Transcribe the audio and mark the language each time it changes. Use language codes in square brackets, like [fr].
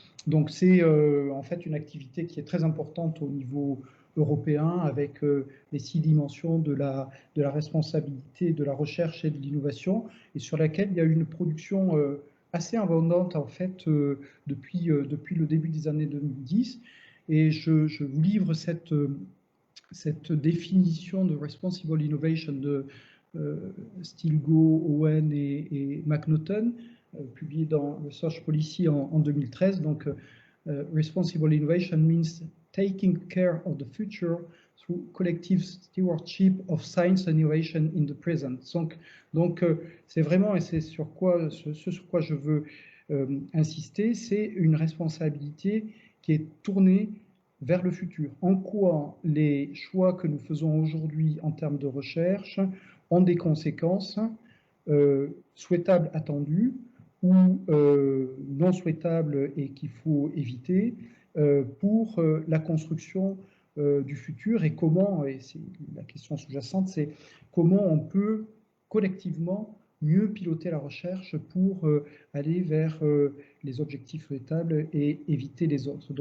[fr] Donc c'est en fait une activité qui est très importante au niveau européen avec les 6 dimensions de la responsabilité de la recherche et de l'innovation, et sur laquelle il y a eu une production assez abondante en fait depuis le début des années 2010. Et je vous livre cette définition de Responsible Innovation de Stilgo, Owen et McNaughton, publiée dans Research Policy en 2013. [en] Donc, Responsible Innovation means taking care of the future through collective stewardship of science and innovation in the present. [fr] Donc c'est vraiment, et c'est ce sur quoi je veux insister, c'est une responsabilité qui est tournée vers le futur. En quoi les choix que nous faisons aujourd'hui en termes de recherche ont des conséquences souhaitables, attendues, ou non souhaitables et qu'il faut éviter pour la construction du futur, et comment, et c'est la question sous-jacente, c'est comment on peut collectivement mieux piloter la recherche pour aller vers les objectifs souhaitables et éviter les autres.